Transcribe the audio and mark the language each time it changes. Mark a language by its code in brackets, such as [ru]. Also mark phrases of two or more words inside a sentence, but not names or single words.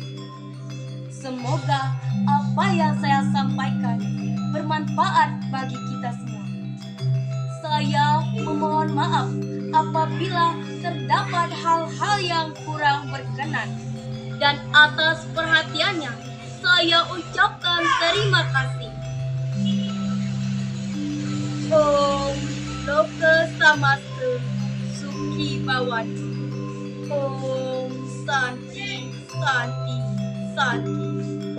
[id] Semoga apa yang saya sampaikan bermanfaat bagi kita semua. Saya memohon maaf apabila terdapat hal-hal yang kurang berkenan, dan atas perhatiannya saya ucapkan terima kasih. [sa] ॐ लोकाः समस्ताः सुखिनो भवन्तु. ॐ शान्तिः शान्तिः शान्तिः.